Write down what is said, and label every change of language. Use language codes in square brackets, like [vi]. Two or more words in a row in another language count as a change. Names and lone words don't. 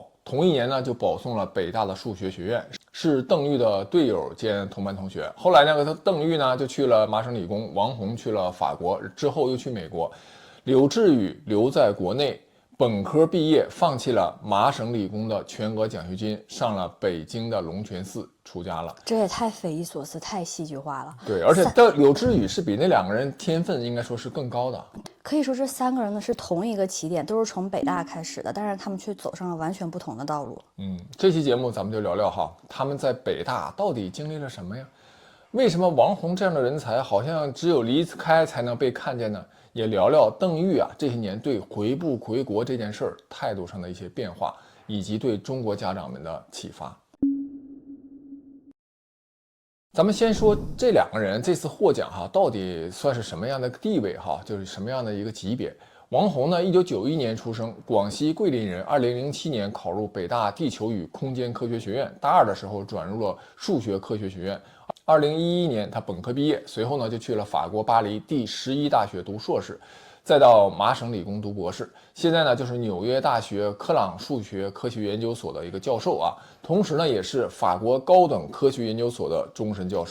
[zh] 同一年呢，就保送了北大的數學學院，是鄧玉的隊友兼同班同學。後來呢，鄧玉呢就去了麻省理工，王洪去了法國，之後又去美國。柳智宇留在國內，本科畢業，放棄了麻省理工的全額獎學金，上了北京的龍泉寺出家了。這也太匪夷所思，太戲劇化了。對，而且柳智宇是比那2個人天分應該說是更高的。可以說這3個人呢是同一個起點，都是從北大開始的，但是他們卻走上了完全不同的道路。這期節目咱們就聊聊哈，他們在北大到底經歷了什麼呀？為什麼王洪這樣的人才好像只有離開才能被看見呢？也聊聊鄧玉啊這些年對回不回國這件事兒態度上的一些變化，以及對中國家長們的啟發。咱們先說這2個人這次獲獎哈，到底算是什麼樣的地位哈？就是什麼樣的一個級別？王洪呢，1991年出生，廣西桂林人，2007年考入北大地球與空間科學學院，大2的時候轉入了數學科學學院。2011年他本科畢業，隨後呢就去了法國巴黎第11大學讀碩士，再到麻省理工讀博士，現在呢就是紐約大學科朗數學科學研究所的一個教授啊，同時呢也是法國高等科學研究所的終身教授。